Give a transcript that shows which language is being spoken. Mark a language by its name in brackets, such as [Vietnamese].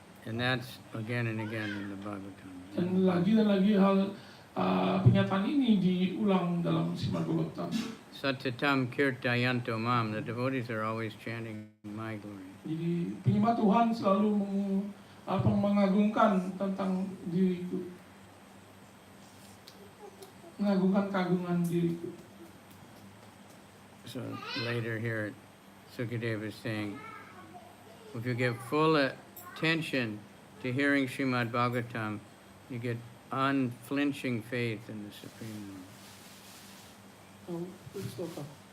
[English] And that's again and again in the Bhagavatam. [Indonesian] Dan lagi hal pernyataan ini diulang dalam Srimad Bhagavatam. [Sanskrit] Satatam kirtayanto mam, [English] the devotees are always chanting my glory. [Indonesian] Jadi penyembah Tuhan selalu mengagungkan tentang diriku. mengagungkan keagungan diriku. [English] So later here, Sukadeva is saying, if you give full attention to hearing Srimad Bhagavatam, you get unflinching faith in the Supreme Lord. [Indonesian] Sloka.